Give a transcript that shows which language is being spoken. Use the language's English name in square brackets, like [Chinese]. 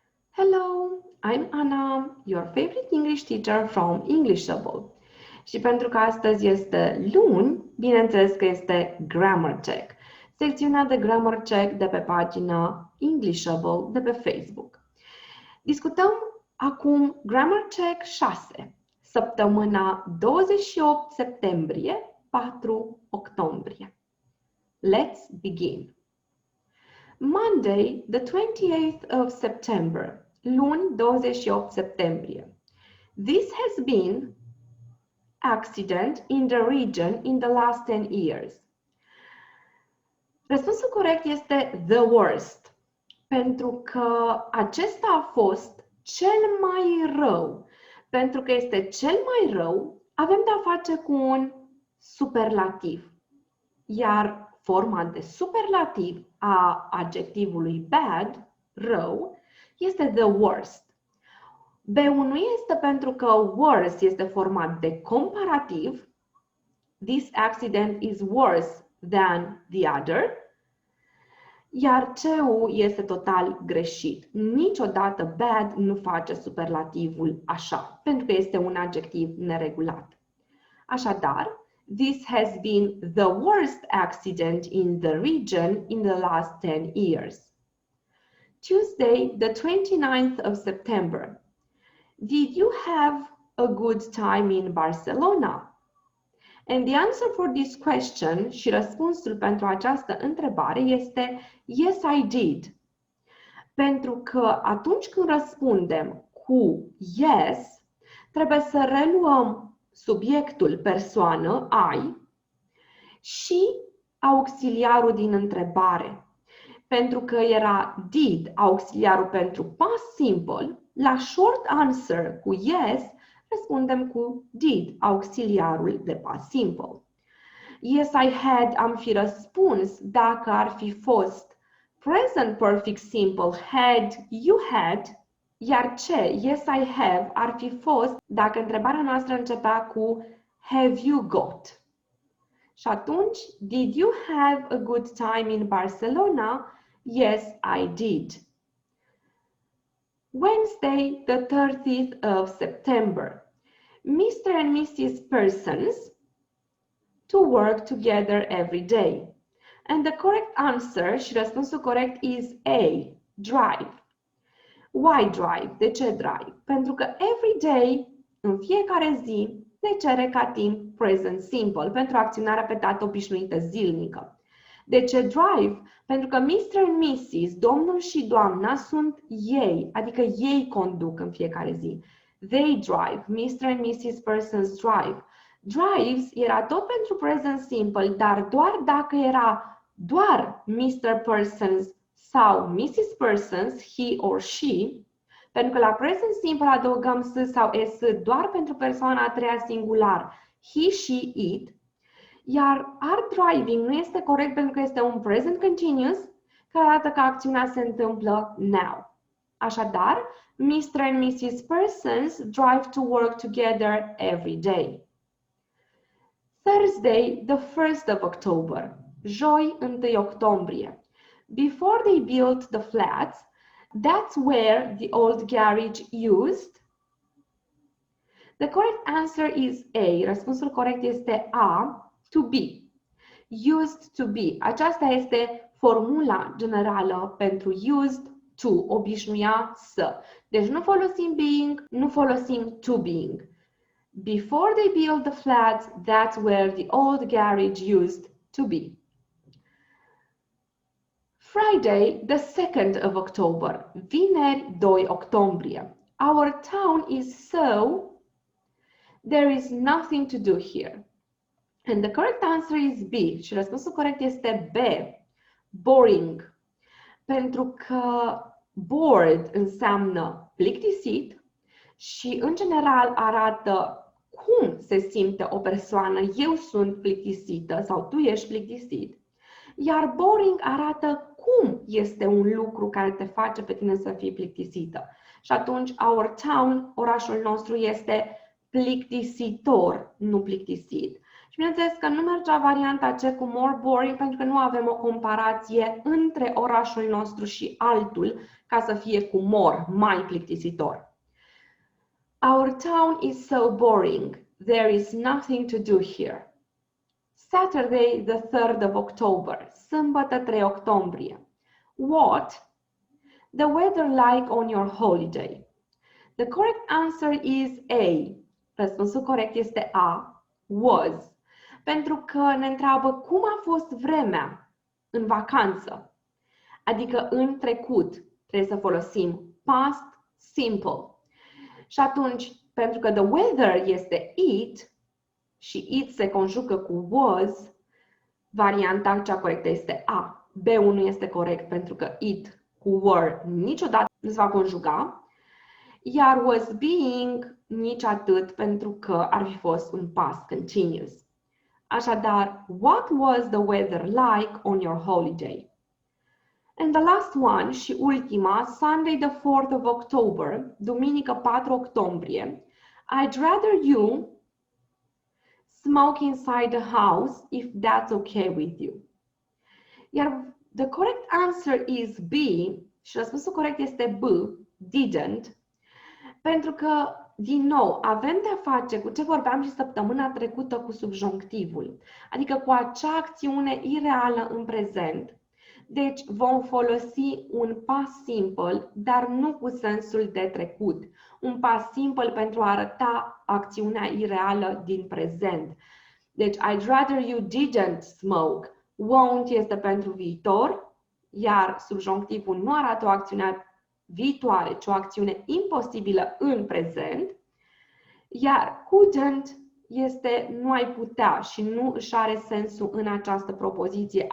[English] Hello, I'm Anna, your favorite English teacher from Englishable. [Romanian] Și pentru că astăzi este luni, bineînțeles că este Grammar Check, secțiunea de Grammar Check de pe pagina Englishable de pe Facebook. Discutăm acum Grammar Check 6, săptămâna 28 septembrie, 4 octombrie. [English] Let's begin. Monday, the 28th of September, [Romanian] luni 28 septembrie. [English] This has been accident in the region in the last 10 years. [Romanian] Răspunsul corect este the worst, pentru că acesta a fost cel mai rău. Pentru că este cel mai rău, avem de-a face cu un superlativ. Iar forma de superlativ a adjectivului bad, rău, este the worst. B1 este pentru că worse este format de comparativ. [English] This accident is worse than the other. [Romanian] Iar C-ul este total greșit. Niciodată bad nu face superlativul așa, pentru că este un adjectiv neregulat. Așadar, [English] this has been the worst accident in the region in the last 10 years. Tuesday, the 29th of September. Did you have a good time in Barcelona? And the answer for this question [Romanian] și răspunsul pentru această întrebare este [English] yes, I did. [Romanian] Pentru că atunci când răspundem cu yes, trebuie să reluăm subiectul persoană, I, și auxiliarul din întrebare. Pentru că era did, auxiliarul pentru past simple, la short answer cu yes, răspundem cu did, auxiliarul de past simple. [English] Yes, I had, [Romanian] am fi răspuns dacă ar fi fost [English] present perfect simple, had, you had, [Romanian] iar ce, [English] yes, I have, [Romanian] ar fi fost dacă întrebarea noastră începea cu [English] have you got? [Romanian] Și atunci, [English] did you have a good time in Barcelona? Yes, I did. Wednesday, the 30th of September. Mr. and Mrs. Persons to work together every day. And the correct answer, [Romanian] și răspunsul corect, [English] is A, drive. Why drive? [Romanian] De ce [English] drive? [Romanian] Pentru că every day, în fiecare zi, ne cere ca timp present simple pentru acțiunea repetată obișnuită zilnică. De ce drive? Pentru că Mr. and Mrs., domnul și doamna, sunt ei, adică ei conduc în fiecare zi. [English] They drive. Mr. and Mrs. Persons drive. [Romanian] Drives era tot pentru present simple, dar doar dacă era doar Mr. Persons sau Mrs. Persons, he or she, pentru că la present simple adăugăm s sau es doar pentru persoana a treia singular, he, she, it, iar are driving nu este corect pentru că este un present continuous care arată că acțiunea se întâmplă now. Așadar, [English] Mr. and Mrs. Persons drive to work together every day. Thursday, the 1st of October, [Romanian] joi 1 octombrie. [English] Before they built the flats, that's where the old garage used. The correct answer is A. [Romanian] Răspunsul corect este A, to be. [English] Used to be. [Romanian] Aceasta este formula generală pentru used to, obișnuia să. Deci nu folosim being, nu folosim to being. [English] Before they built the flats, that's where the old garage used to be. Friday, the 2nd of October, [Romanian] vineri 2 octombrie. [English] Our town is so, there is nothing to do here. And the correct answer is B. [Romanian] Și răspunsul corect este B, boring. Pentru că bored înseamnă plictisit și în general arată cum se simte o persoană. Eu sunt plictisită sau tu ești plictisit. Iar boring arată cum este un lucru care te face pe tine să fii plictisită. Și atunci, [English] our town, [Romanian] orașul nostru, este plictisitor, nu plictisit. Și bineînțeles că nu mergea varianta C cu more boring pentru că nu avem o comparație între orașul nostru și altul ca să fie cu more, mai plictisitor. [English] Our town is so boring. There is nothing to do here. Saturday, the 3rd of October. [Romanian] Sâmbătă 3 octombrie. [English] What? The weather like on your holiday? The correct answer is A. [Romanian] Răspunsul corect este A. Was. Pentru că ne întreabă cum a fost vremea în vacanță. Adică în trecut. Trebuie să folosim past simple. Și atunci, pentru că [English] the weather [Romanian] este it și it se conjucă cu was, varianta cea corectă este A. B1 este corect pentru că it cu were niciodată nu se va conjuga, iar was being nici atât pentru că ar fi fost un past continuous. Așadar, [English] what was the weather like on your holiday? And the last one [Romanian] și ultima, [English] Sunday the 4th of October, [Romanian] duminică 4 octombrie, [English] I'd rather you smoke inside the house if that's okay with you. [Romanian] Iar [English] the correct answer is B [Romanian] și răspunsul corect este B, didn't, pentru că, din nou, avem de-a face cu ce vorbeam și săptămâna trecută cu subjonctivul, adică cu acea acțiune ireală în prezent. Deci vom folosi un past simple, dar nu cu sensul de trecut. Un past simple pentru a arăta acțiunea ireală din prezent. Deci, [English] I'd rather you didn't smoke. [Romanian] Won't este pentru viitor, iar subjonctivul nu arată o acțiune viitoare, ci o acțiune imposibilă în prezent. Iar couldn't este nu ai putea și nu își are sensul în această propoziție.